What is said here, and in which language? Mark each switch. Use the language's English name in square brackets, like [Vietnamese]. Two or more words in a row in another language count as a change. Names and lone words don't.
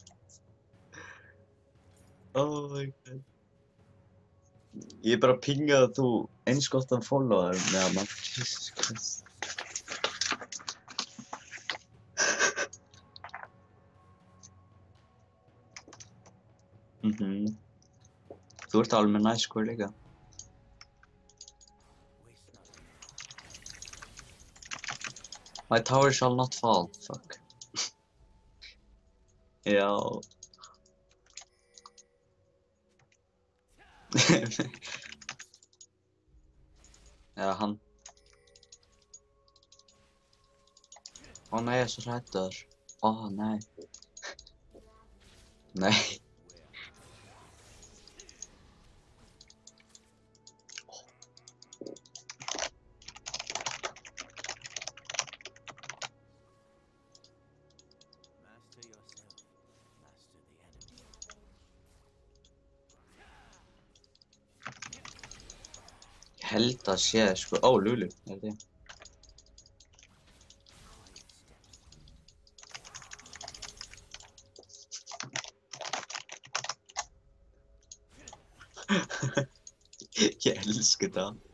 [English] Oh my god. [Icelandic] Ég bara pingaði að þú eins gott að followa þér með hana. [English] Jesus Christ. [Icelandic] Þú ert alveg með [English] nice score [Icelandic] líka. [English] My tower shall not fall. Fuck. [Icelandic] Já. Já, hann. Ó nei, ég er svo hræddur. Ó nei. Nei. [English] Master yourself. Master the enemy. [Icelandic] Ég held að sé sko. Ó, Lulu. Er það? Ég elska þetta.